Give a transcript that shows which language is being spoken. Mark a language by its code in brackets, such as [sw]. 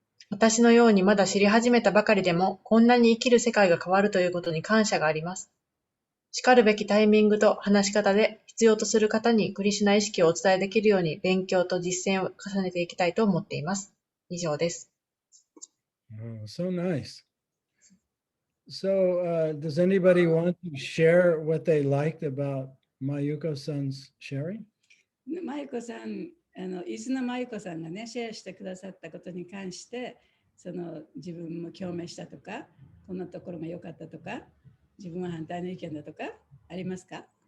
[ja] 私のようにまだ知り始めたばかりでも、こんなに生きる世界が変わるということに感謝があります。しかるべきタイミングと話し方で必要とする方にクリシュナ意識をお伝えできるように勉強と実践を重ねていきたいと思っています。以上です。 [en] Oh, so nice. So, does anybody want to share what they liked about Mayuko-san's sharing? [ja] まゆこさん、伊豆のまゆこさんがね、シェアしてくださったことに関して、自分も共鳴したとか、こんなところが良かったとか、自分は反対の意見だとか、ありますか？